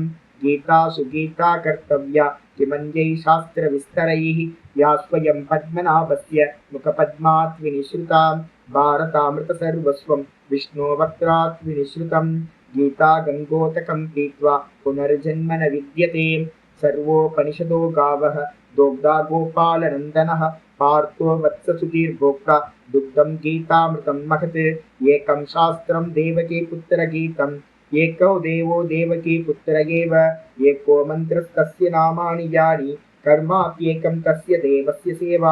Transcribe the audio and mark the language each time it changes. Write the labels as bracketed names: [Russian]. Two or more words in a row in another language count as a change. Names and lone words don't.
[Sanskrit] गीतासु गीता कर्तव्या किमन्यैः शास्त्र विस्तरैः या स्वयं पद्मनाभस्य मुखपद्मात् विनिःसृताम्. भारतामृत सर्वस्वं विष्णो वक्त्रात् विनिःसृतम्. गीता गङ्गोदकं पीत्वा पुनर्जन्म न विद्यते. सर्वोपनिषदो गावः दोग्धा गोपालनन्दनः पार्थो वत्ससुधीर्भोक्ता दुग्धं गीतामृतं महत्. एकं शास्त्रं देवकी पुत्रगीतम् एको देवो देवकी पुत्र एव. एको मन्त्रस्तस्य नामानि यानि कर्माप्येकं तस्य देवस्य सेवा.